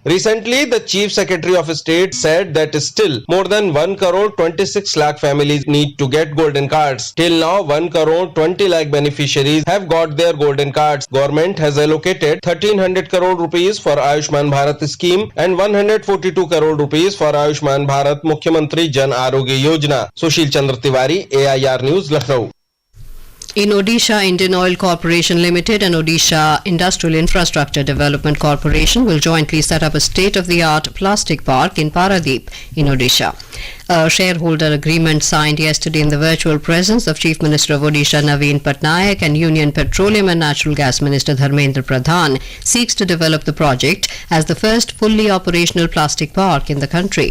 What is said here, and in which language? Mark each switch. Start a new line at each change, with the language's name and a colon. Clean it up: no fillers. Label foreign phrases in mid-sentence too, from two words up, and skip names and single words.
English: Recently, the Chief Secretary of State said that still more than 1 crore 26 lakh families need to get golden cards. Till now, 1 crore 20 lakh beneficiaries have got their golden cards. Government has allocated 1300 crore rupees for Ayushman Bharat scheme and 142 crore rupees for Ayushman Bharat Mukhyamantri Jan Arogya Yojana. Sushil Chandra Tiwari, AIR News, Lucknow. In Odisha, Indian Oil Corporation Limited and Odisha Industrial Infrastructure Development Corporation will jointly set up a state-of-the-art plastic park in Paradeep in Odisha. A shareholder agreement signed yesterday in the virtual presence of Chief Minister of Odisha Naveen Patnaik and Union Petroleum and Natural Gas Minister Dharmendra Pradhan seeks to develop the project as the first fully operational plastic park in the country.